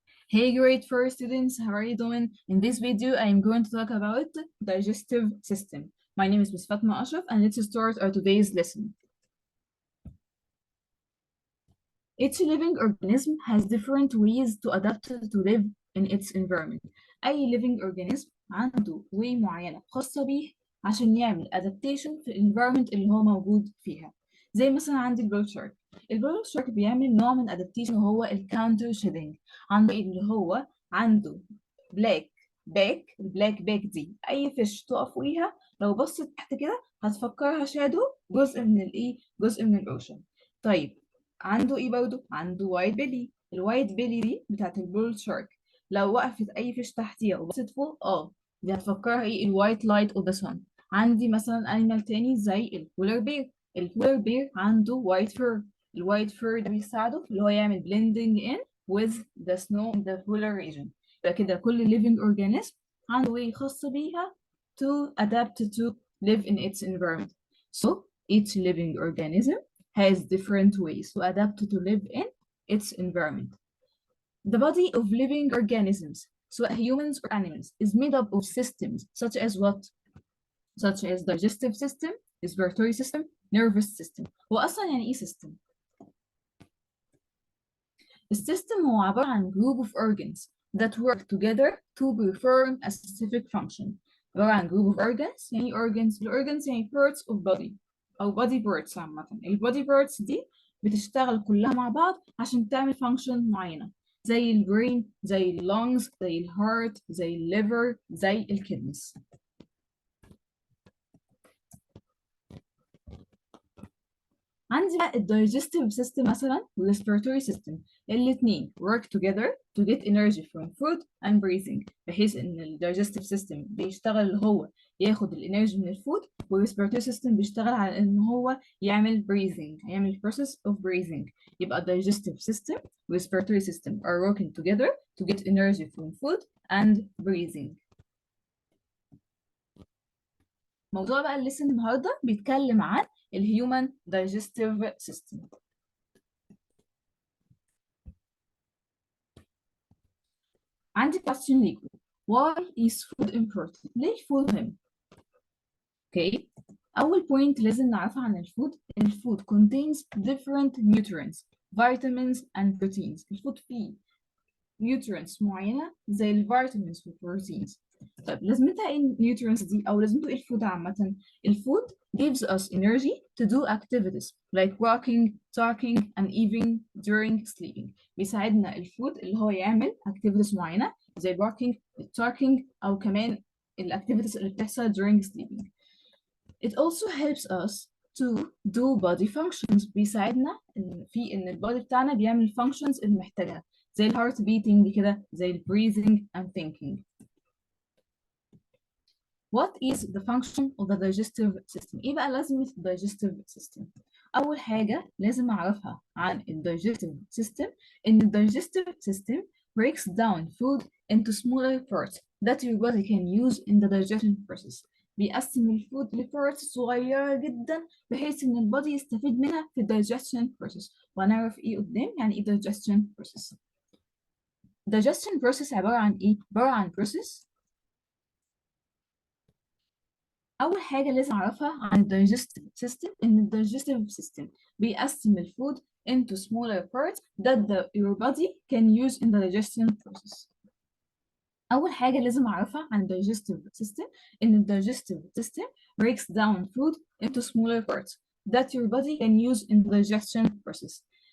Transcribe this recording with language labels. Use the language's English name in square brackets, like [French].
[English] Hey, grade 4 students, how are you doing? In this video, I am going to talk about digestive system. My name is Ms. Fatma Ashraf, and let's start our today's lesson. Each living organism has different ways to adapt to live in its environment. [Arabic] أي [English] living organism [Arabic] عنده way معينة خاصة بيه عشان يعمل adaptation في الانvironment اللي هو موجود فيها. زي مثلا عندي البول شارك. البول شارك بيعمل نوع من adaptation وهو الكاونتر شيدنج. عنده اللي هو عنده بلاك باك. البلاك باك دي أي فيش تقف فوقيها لو بصت تحت كده هتفكرها شادو جزء من الأوشن. طيب عنده ايه برضه؟ عنده وايت بيلي. الوايت بيلي دي بتاعت البول شارك لو وقفت اي فيش تحتيها وبصت فوق دي هتفكرها ايه؟ [English] الوايت light of the sun. [Arabic] عندي مثلا انيمال تاني زي البولار بير. [English] البولار بير [Arabic] عنده [English] White fur. الوايت fur [Arabic] ده بيساعده اللي هو يعمل [English] blending in with the snow in the polar region. [Arabic] يبقى كده كل [English] living organism عنده way خاصة بيها to adapt to live in its environment. So each living organism has different ways to adapt to live in its environment. The body of living organisms, so humans or animals, is made up of systems such as what? Such as digestive system, respiratory system, nervous system. [Arabic] هو أصلا يعني إيه [English] system؟ السيستم هو عبارة عن group of organs that work together to perform a specific function. عبارة عن group of organs يعني organs. الorgans يعني parts of body أو body parts عامة. [Arabic] البودي parts دي بتشتغل كلها مع بعض عشان تعمل function معينة زي البرين، زي اللونجز، زي الهارت، زي الليفر، زي الكدنس. [English] عندي بقى الدايجستيف سيستم مثلا والريسبيراتوري سيستم. [Arabic] الاثنين [English] work together to get energy from food and breathing، [Arabic] بحيث ان الدايجستيف سيستم بيشتغل اللي هو ياخد الانرجي من الفود، والريسبيراتوري سيستم بيشتغل على ان هو يعمل breathing، يعمل process of breathing. [English] يبقى الدايجستيف سيستم والريسبيراتوري system are working together to get energy from food and breathing. [Arabic] موضوع بقى الليسن النهارده بيتكلم عن الهيومن digestive system. عندي question ليكم. [English] Why is food important؟ [Arabic] ليه الفود مهم؟ [English] Okay. [Arabic] أول point لازم نعرفها عن الفود. [English] الفود contains different nutrients, vitamins and proteins. [Arabic] الفود فيه nutrients معينة زي الفيتامينز والبروتينز. طيب لازمتها ايه النيوترينز دي او لازمته ايه الفود عامة؟ [English] الفود gives us energy to do activities like walking, talking and even during sleeping. [Arabic] بيساعدنا الفود اللي هو يعمل activities معينة زي walking, talking او كمان الاكتيفيتيز اللي بتحصل during sleeping. [English] It also helps us to do body functions. [Arabic] بيساعدنا في ان البودي بتاعنا بيعمل functions اللي محتاجها زي الهارت beating كده، زي breathing and thinking. [English] What is the function of the digestive system؟ [Arabic] ايه بقى لازمة [English] digestive system؟ أول حاجة لازم أعرفها عن digestive system إن digestive system breaks down food into smaller parts that your body can use in the digestion process. [Arabic] بيقسم الفود لبارتس صغيرة جدا بحيث إن البودي يستفيد منها في digestion process. وهنعرف إيه قدام يعني إيه digestion process. digestion process عبارة عن إيه؟ عبارة عن process. أول حاجة لازم أعرفها عن الدايجستيف سيستم إن [English] الدايجستيف سيستم بيقسم الفود into smaller parts that your body can use in the digestion process. [Arabic] أول حاجة لازم أعرفها عن الدايجستيف سيستم إن [English] الدايجستيف system breaks down food into smaller parts that your body can use in the digestion process.